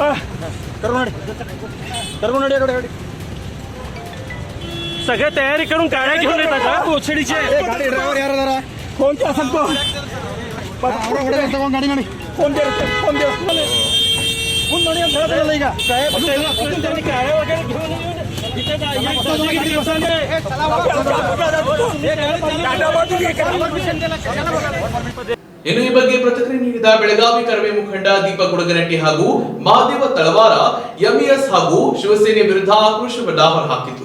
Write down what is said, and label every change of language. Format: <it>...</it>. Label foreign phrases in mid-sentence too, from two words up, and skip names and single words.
<mr>करून सगळ्या तयारी करून गाड्या घेऊन येतात का कोचडीचे गाडी ड्रायव्हर यार जरा कोणते असेल तो गाडी गाडी फोन दे</mr> <kn>ಮುಂದೆ ನೋಡಿ ಅಂತ ಹೇಳ್ತಾರಲ್ಲ ಈಗ</kn> <mr>गाड्या वगैरे घेऊन येऊन इथे</mr> <kn>ಇನ್ನು ಈ ಬಗ್ಗೆ ಪ್ರತಿಕ್ರಿಯೆ ನೀಡಿದ ಬೆಳಗಾವಿ ಕರವೇ ಮುಖಂಡ ದೀಪಕ್ ಗುಡಗನಟ್ಟಿ ಹಾಗೂ ಮಹಾದೇವ ತಳವಾರ ಎಂಇಎಸ್ ಹಾಗೂ ಶಿವಸೇನೆ ವಿರುದ್ಧ ಆಕ್ರೋಶವನ್ನ ಹೊರಹಾಕಿದ್ರು.</kn>